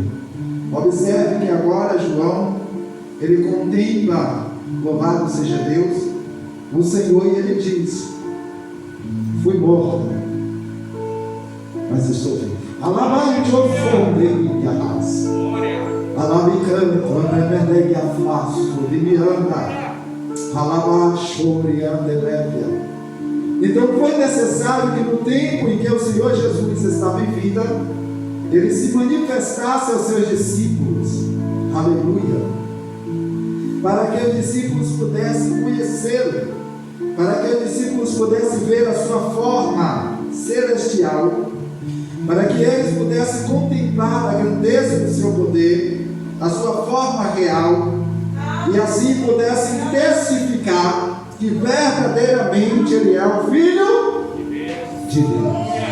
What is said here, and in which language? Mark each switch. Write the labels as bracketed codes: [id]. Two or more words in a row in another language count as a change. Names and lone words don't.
[pt] Observe que agora João, ele contempla, louvado seja Deus, o Senhor, e ele diz: fui morto, mas estou vivo. Alabai de ofende a raça. Alabai canto, anebedeg afasto, limianda. Alabai chore, andelébia. Então foi necessário que no tempo em que o Senhor Jesus estava em vida, ele se manifestasse aos seus discípulos. Aleluia. Para que os discípulos pudessem conhecê-lo, para que os discípulos pudessem ver a sua forma celestial, para que eles pudessem contemplar a grandeza do seu poder, a sua forma real, e assim pudessem testificar que verdadeiramente ele é o Filho de Deus.